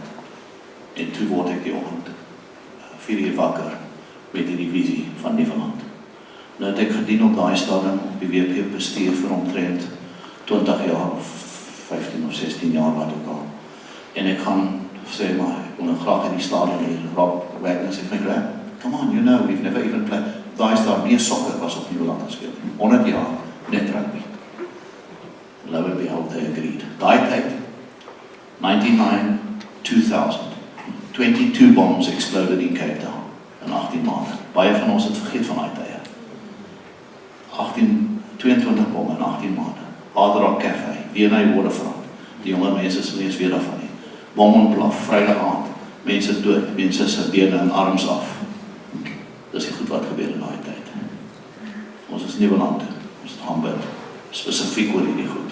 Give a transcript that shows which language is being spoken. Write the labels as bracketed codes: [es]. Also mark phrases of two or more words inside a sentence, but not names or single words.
[af] En toe word ek die oggend 4 uur wakker met die visie van Nieuweland. Nou het ek gedien op daai stadium op die WP bestuur vir omtrent 20 jaar of 15 of 16 jaar wat ook al. En ek gaan sê maar, ek wil nou graag in die stadium hier, Rob Wagner sê my graag, [en] come on, you know, we've never even played. [af] Daai stadium nie sokker was op Nieuweland gespeel. 100 jaar, net rugby. [en] Lo and behold, they agreed. [af] Daai tyd, [en] 99, 2000, 22 bombs exploded in Cape Town in 18 maande. [af] Baie van ons het vergeet van daai tye. 22 bomme in 18 maande. Hard Rock Cafe, Vienna Waterfront. Die jonge mense sal nie eens weet daarvan nie. Bom ontplof, Vrydag aand. Mense dood, mense se bene en arms af. Dis nie goed wat gebeur in daai tyd. Ons is Nieuweland toe, ons het aanbid, spesifiek oor hierdie goed.